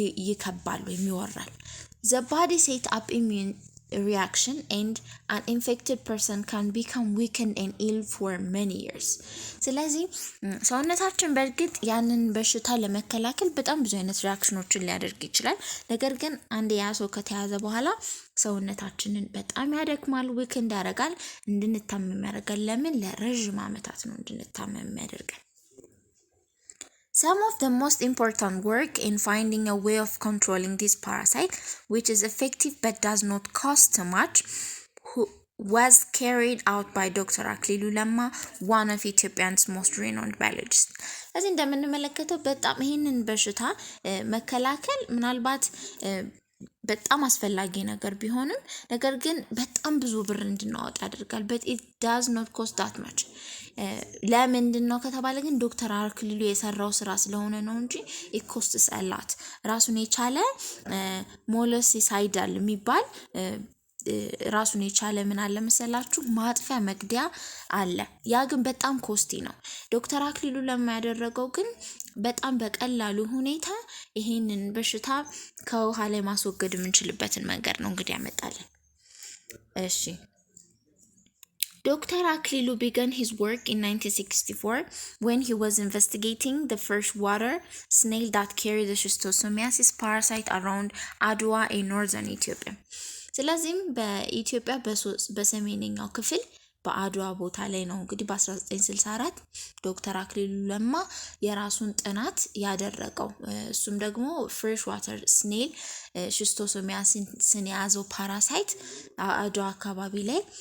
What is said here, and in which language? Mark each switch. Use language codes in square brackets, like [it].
[am] ይከባል የሚወራል [en] The body set up immune reaction and an infected person can become weakened and ill for many years [am] ስለዚህ ሰውነታችን በርግጥ ያንን በሽታ ለመከላከል በጣም ብዙ አይነት ሪአክሽኖችን ሊያደርግ ይችላል ነገር ግን አንድ ያሰው ከተያዘ በኋላ ሰውነታችንን በጣም ያደክማል weakened ያደርጋል እንድንታመም ያደርጋል ለምን ለረጅም ዓመታት ነው እንድንታመም ያደርጋል [en] Some of the most important work in finding a way of controlling this parasite, which is effective but does not cost too much, was carried out by Dr. አክሊሉ ለማ, one of Ethiopian's most renowned biologists. [am] ስለዚህ እንደምንመለከተው በጣም ይሄንን በሽታ መከላከል ምናልባት በጣም አስፈላጊ ነገር ቢሆንም ነገር ግን በጣም ብዙ ብር እንድናወጣ ያደርጋል. [en] but it does not cost that much. [am] ለምንድን ነው ከተባለ ግን ዶክተር አክሊሉ የሰራው ስራ ስለሆነ ነው እንጂ [en] it costs a lot. [am] ራሱን የቻለ ሞለሲሳይዳል የሚባል ራሱን የቻለ ምን አለ መሰላችሁ ማጥፊያ መግደያ አለ። ያ ግን በጣም ኮስቲ ነው። ዶክተር አክሊሉ ለማ ያደረገው ግን በጣም በቀላሉ ሁኔታ ይሄንን በሽታ ከውሃ ላይ ማስወገድ የምንችልበትን መንገድ ነው እንግዲህ ያመጣልን። እሺ Dr. [en] Aklilu began his work in 1964 when he was investigating the first water snail that carried the schistosomiasis parasite around Adwa in northern Ethiopia. [am] ስለዚህም በኢትዮጵያ በሰሜንኛው ክፍል በአድዋ ቦታ ላይ ነው እንግዲህ በ1964 ዶክተር አክሊሉ ለማ የራሱን ጥናት ያደረገው። እሱም ደግሞ ፍሬሽ ዋተር ስኔል ሽስቶሶሚያስን የያዘው ፓራሳይት አድዋ አካባቢ ላይ